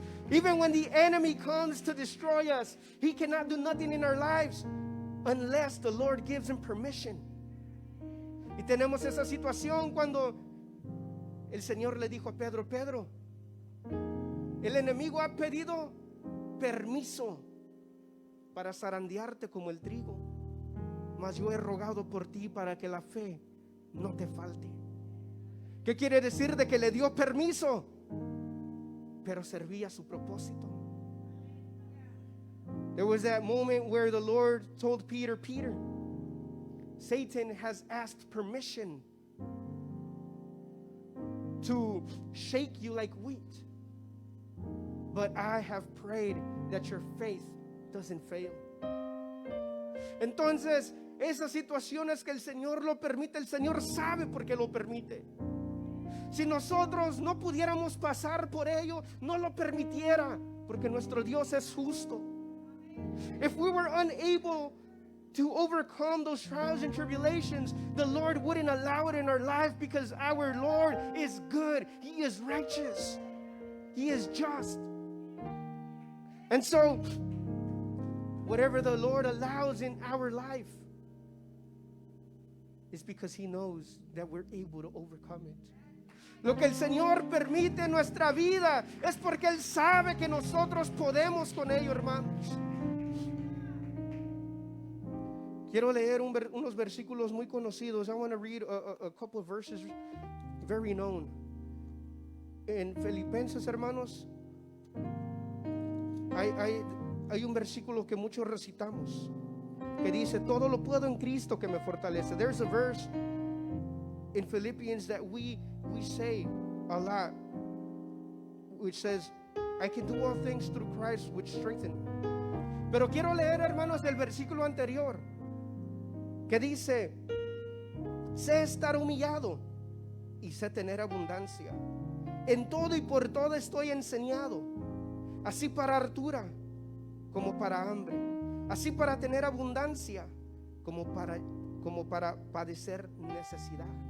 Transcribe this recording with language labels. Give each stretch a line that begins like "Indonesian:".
English: Even when the enemy comes to destroy us, he cannot do nothing in our lives unless the Lord gives him permission.
Spanish: Y tenemos esa situación cuando el Señor le dijo a Pedro, Pedro, el enemigo ha pedido permiso para zarandearte como el trigo, mas yo he rogado por ti para que la fe no te falte. ¿Qué quiere decir? De que le dio permiso, pero servía su propósito.
English: There was that moment where the Lord told Peter, Peter, Satan has asked permission to shake you like wheat, but I have prayed that your faith doesn't fail.
Spanish: Entonces, esas situaciones que el Señor lo permite, el Señor sabe por qué lo permite. Si nosotros no pudiéramos pasar por ello, no lo permitiera, porque nuestro Dios es justo.
English: If we were unable to overcome those trials and tribulations, the Lord wouldn't allow it in our life, because our Lord is good. He is righteous. He is just. And so, whatever the Lord allows in our life is because He knows that we're able to overcome it.
Spanish: Lo que el Señor permite en nuestra vida es porque Él sabe que nosotros podemos con ello, hermanos. Quiero leer unos versículos muy conocidos.
English: I want to read a couple of verses very known.
Spanish: En Filipenses, hermanos, hay un versículo que muchos recitamos que dice, todo lo puedo en Cristo que me fortalece.
English: There's a verse in Philippians that we say a lot, which says, I can do all things through Christ which strengthen me.
Spanish: Pero quiero leer, hermanos, el versículo anterior que dice, sé estar humillado y sé tener abundancia. En todo y por todo estoy enseñado, así para hartura como para hambre, así para tener abundancia como para padecer necesidad.